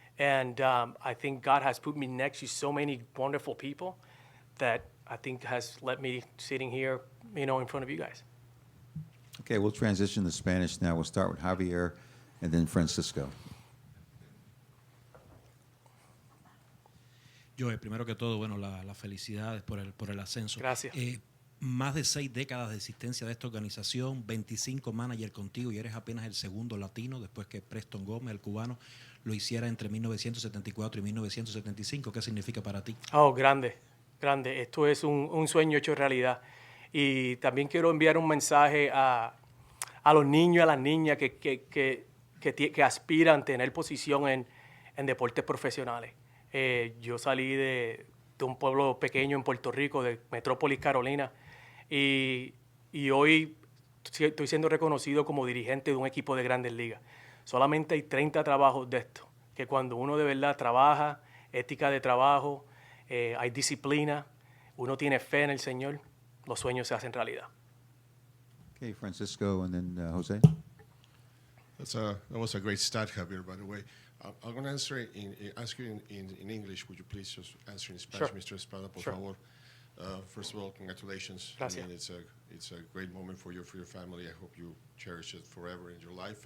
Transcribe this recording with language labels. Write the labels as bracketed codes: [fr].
[en] And I think God has put me next to so many wonderful people that I think has let me sitting here, in front of you guys. Okay, we'll transition to Spanish now. We'll start with Javier and then Francisco. [es] Joe, primero que todo, bueno, las felicidades por el ascenso. Gracias. Más de 6 décadas de existencia de esta organización, 25 managers contigo y eres apenas el segundo latino después que Preston Gómez, el cubano, lo hiciera entre 1974 y 1975. ¿Qué significa para ti? Oh, grande, grande. Esto es un sueño hecho realidad. Y también quiero enviar un mensaje a los niños y a las niñas que aspiran a tener posición en deportes profesionales. Yo salí de un pueblo pequeño en Puerto Rico, de Metrópolis, Carolina, y hoy estoy siendo reconocido como dirigente de un equipo de Grandes Ligas. Solamente hay 30 trabajos de esto, que cuando uno de verdad trabaja, ética de trabajo, hay disciplina, uno tiene fe en el Señor, los sueños se hacen realidad. [en] Okay, Francisco and then Jose. That was a great start, Javier, by the way. I'm going to ask you in English. Would you please just answer in Spanish, Sure. Mr. Espada, por Sure. [es] favor? [en] First of all, congratulations. [es] Gracias. [en] I mean, it's a great moment for you, for your family. I hope you cherish it forever in your life.